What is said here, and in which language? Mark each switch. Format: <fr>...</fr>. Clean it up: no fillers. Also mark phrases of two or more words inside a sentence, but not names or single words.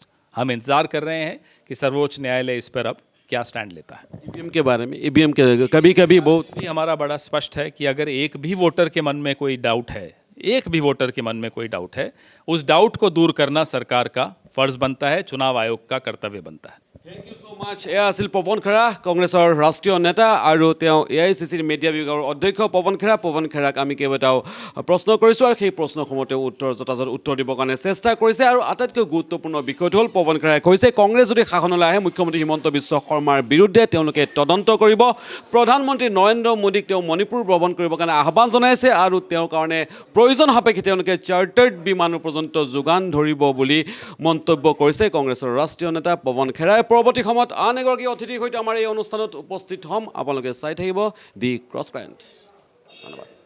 <hi>हम इंतजार कर रहे हैं कि सर्वोच्च न्यायालय इस पर अब क्या स्टैंड लेता है। ईवीएम के बारे में, ईवीएम के कभी कभी बहुत भी हमारा बड़ा स्पष्ट है कि अगर एक भी वोटर के मन में कोई डाउट है, एक भी वोटर के मन में कोई डाउट है, उस डाउट को दूर करना सरकार का फर्ज बनता है, चुनाव आयोग का कर्तव्य बनता है।</hi> <en>thank you so much</en> <as>এয়া আছিল পৱন খেৰা কংগ্ৰেছৰ ৰাষ্ট্ৰীয় নেতা আৰু তেওঁ AICCৰ মিডিয়া বিভাগৰ অধ্যক্ষ পৱন খেৰাক আমি কেইবাটাও প্ৰশ্ন কৰিছোঁ আৰু সেই প্ৰশ্নসমূহ তেওঁ যথাযথ উত্তৰ দিবৰ কাৰণে চেষ্টা কৰিছে আৰু আটাইতকৈ গুৰুত্বপূৰ্ণ বিষয়টো হ'ল পৱন খেৰাই কৈছে কংগ্ৰেছ যদি শাসনলৈ আহে মুখ্যমন্ত্ৰী হিমন্ত বিশ্ব শৰ্মাৰ বিৰুদ্ধে তেওঁলোকে তদন্ত কৰিব প্ৰধানমন্ত্ৰী নৰেন্দ্ৰ মোদীক তেওঁ মণিপুৰ ভ্ৰমণ কৰিবৰ কাৰণে আহ্বান জনাইছে আৰু তেওঁৰ কাৰণে প্ৰয়োজন সাপেক্ষে তেওঁলোকে চাৰ্টাৰ্ড বিমানৰ পৰ্যন্ত যোগান ধৰিব বুলি মন্তব্য কৰিছে কংগ্ৰেছৰ ৰাষ্ট্ৰীয় নেতা পৱন খেৰাই পৰৱৰ্তী সময়ত আন এগৰাকী অতিথিৰ সৈতে আমাৰ এই অনুষ্ঠানত উপস্থিত হ'ম আপোনালোকে চাই থাকিব দি ক্ৰছ কাৰেণ্ট ধন্যবাদ</as>